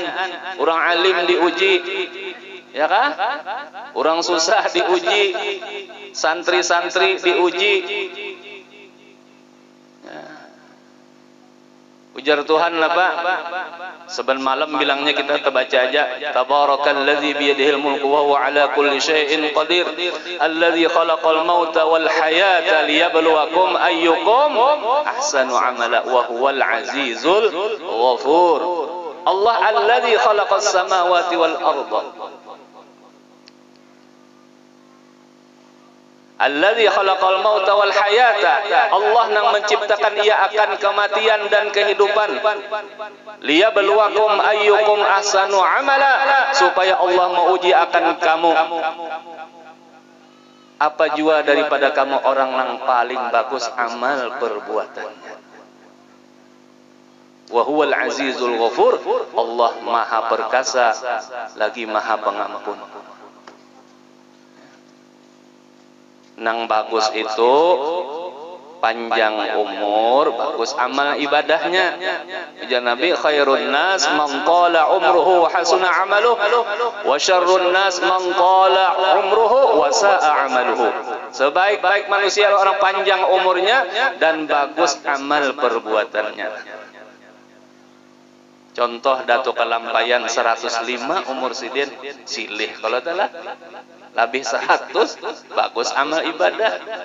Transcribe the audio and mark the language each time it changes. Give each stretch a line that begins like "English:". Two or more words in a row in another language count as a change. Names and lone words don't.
Indonesian: Orang alim diuji. Ya kan? Orang susah diuji. Santri-santri diuji.
Banjar: Ujar Tuhan lah Pak. Seben malam bilangnya kita terbaca aja.
Arabic: تبارك الذي بيده الملك وهو على كل شيء قدير. الذي خلق الموت والحياة ليبلوكم أيكم أحسن عملا وهو العزيز الغفور. الله الذي خلق السماوات والأرض. الذي خلق الموت والحياة.
Indonesian: Allah yang menciptakan ia akan kematian dan kehidupan.
Arabic: ليبلوكم أيكم أحسن عملا,
Indonesian: supaya Allah menguji akan kamu.
Banjar: Apa jua daripada kamu orang yang paling bagus amal perbuatannya.
Arabic: وهو العزيز الغفور.
Indonesian: Allah Maha Perkasa lagi Maha Pengampun.
Banjar: Nang bagus itu panjang umur, bagus amal ibadahnya. Ujar Nabi,
Arabic: خير الناس من طال عمره وحسن عمله وشر الناس من طال عمره وساء عمله.
Indonesian: Sebaik-baik manusia orang panjang umurnya dan bagus amal perbuatannya.
Banjar: Contoh Datuk Kalampayan 105 umur sidin silih kalau telah lebih 100 bagus amal ibadah.